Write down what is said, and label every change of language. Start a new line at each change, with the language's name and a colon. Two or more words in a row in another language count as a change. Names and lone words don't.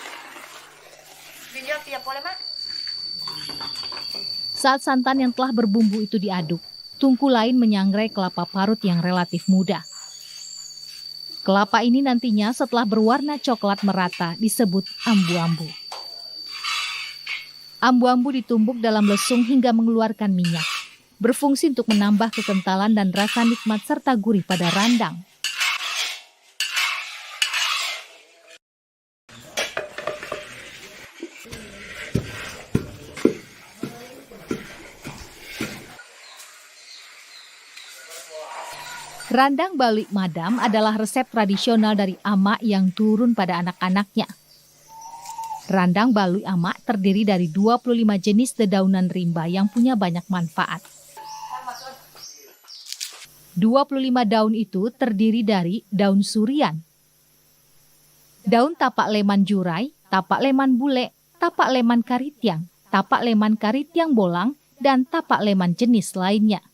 Indonesian: Saat santan yang telah berbumbu itu diaduk, tungku lain menyangrai kelapa parut yang relatif muda. Kelapa ini nantinya setelah berwarna coklat merata disebut ambu-ambu. Ambu-ambu ditumbuk dalam lesung hingga mengeluarkan minyak. Berfungsi untuk menambah kekentalan dan rasa nikmat serta gurih pada randang. Randang balui madam adalah resep tradisional dari amak yang turun pada anak-anaknya. Randang balui amak terdiri dari 25 jenis dedaunan rimba yang punya banyak manfaat. 25 daun itu terdiri dari daun surian, daun tapak leman jurai, tapak leman bule, tapak leman karitiang, tapak leman karitiang bolang, dan tapak leman jenis lainnya.